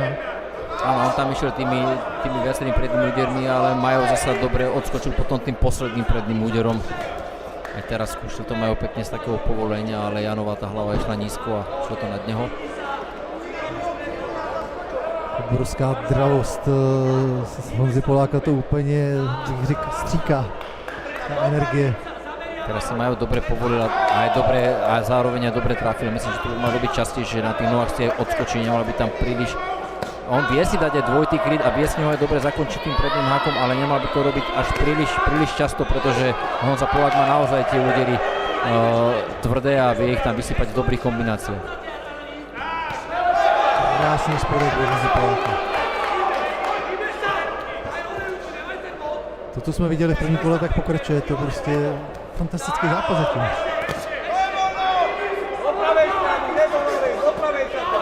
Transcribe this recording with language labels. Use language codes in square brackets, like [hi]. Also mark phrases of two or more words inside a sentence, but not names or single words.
[sk] Áno, on tam išiel tými viacerými prednými údermi, ale Majo zasa dobre odskočil potom tým posledným predným úderom. Aj teraz skúšil to Majo pekne z takého povolenia, ale Janová tá hlava išla nízko a šlo to nad neho. [cs] obrovská dravost z Honzy Poláka, to úplně, bych řekl, stříká ta energie. [sk] Teraz sa majú dobre povolil a zároveň aj dobre trafil. Myslím, že to by mal robiť častejšie, na tých nohách si odskočí, nemal by tam príliš. On vie si dať aj dvojitý kryt a vie s neho aj dobre zakončiť tým predným hákom, ale nemal by to robiť až príliš často, pretože Honza Polák má naozaj tie údery tvrdé a vie ich tam vysypať v dobrých kombináciách. [cs] Krásný spodek od Honzy Poláka. To, co jsme viděli v první kole, tak pokračuje, to prostě fantastický zápas zatím. [sk] Do pravej strany, do pravej sa to.